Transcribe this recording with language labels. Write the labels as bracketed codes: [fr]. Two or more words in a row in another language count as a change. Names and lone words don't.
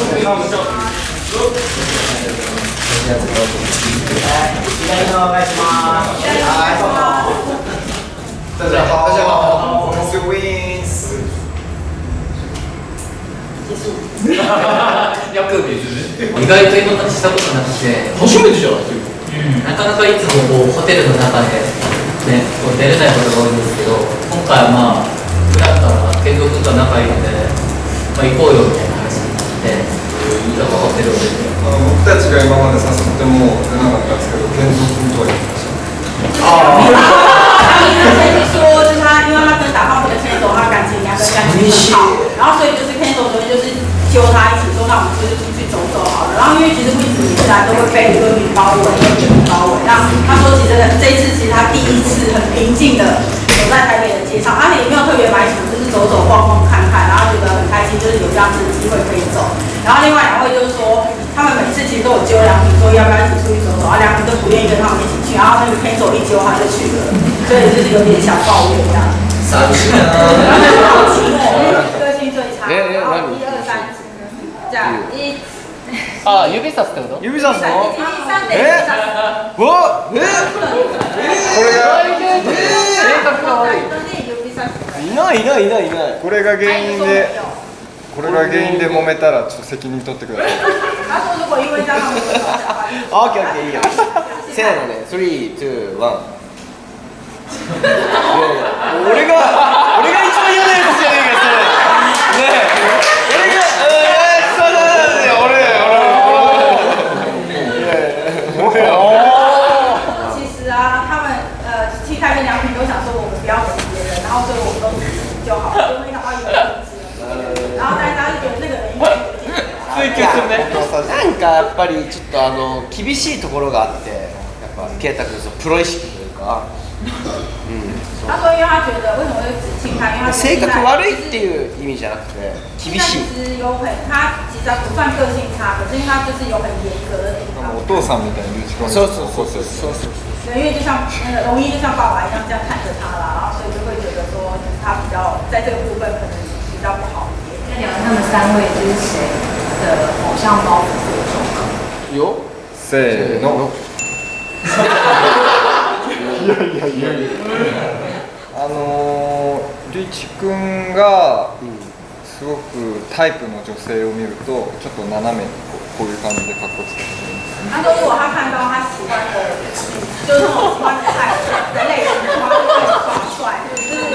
[ja] 左のお願いします。 [zh] 大家好，我是 Wins。 [ja] 要个別意外と今までしたことなくて、初めてじゃない？なかなかいつもこうホテルの中で、ね、こう出れないことが多いんですけど、今回はまあ普段から健三君と仲いいので、まあ、行こうよみたいな話になってちょっとホテルを出て僕たちが今まで誘っても出なかったんですけど、健三君とは言ってました。 [zh] 说就是他，因为他跟打炮的 Kenzo 他感情两个感情很好，然后所以就是 Kenzo 昨天就是揪他一起说，那我们就是出去走走好了。然后因为其实 Wins 每次来都会被歌迷包围，被歌迷包围。那他说其实这一次其实他第一次很平静的走在台北的街上，而且也没有特别买什么，就是走走逛逛看看，然后觉得很开心，就是有这样子的机会可以走。然后另外两位就是说，他们每次其实都有揪梁平说要不要一起出去走走，然后梁平就不愿意跟他们一起去，然后那个 Kenzo 一揪他就去了，所以就是有点小抱怨这样。 [ja] 寂しいな。 [zh] 好寂寞，个性最差。然後1、2、3，じゃあ1。 [ja] あ、指さすってこと？指さすの？ 1、2、3で指さす。これが性格が悪い。いないこれが原因で揉めたらちょっと責任取ってください。 [zh] 他说如果因为这样他们就吵架， [ja] オッケーオッケーいいよ。せーのね、3、2、1。俺が一番嫌なやつじゃねえかそれ。ねえ、俺がそうなんだよ [zh] 其实啊，他们七开跟梁平都想说我们不要等别人，然后所以我们都自己就好，就没想到有人支持。然后大家就觉得那个人应该有点。 [ja] なんかやっぱりちょっと厳しいところがあって、やっぱ圭太君のプロ意識というか、 [zh] 他说，因为他觉得为什么会只亲他，因为他 [ja] 性格悪いっていう意味じゃなくて厳しい。 [zh] 其实有很，他其实不算个性差，可是因为他就是有很严格的地方。 [ja] お父さんみたいに打ち込んで。そう。 [zh] 对，因为就像那个容易就像爸爸一样这样看着他啦，然后所以就会觉得说他比较在这个部分可能比较不好一点。那聊他们三位就是谁的偶像包袱最重？ [ja] よ。せーの。リチ君がすごくタイプの女性を見るとちょっと斜めにこういう感じで格好つけてるんです。 [zh] 他说如果他看到他喜欢的，就是那种喜欢的菜人类型的话，就会耍帅，就是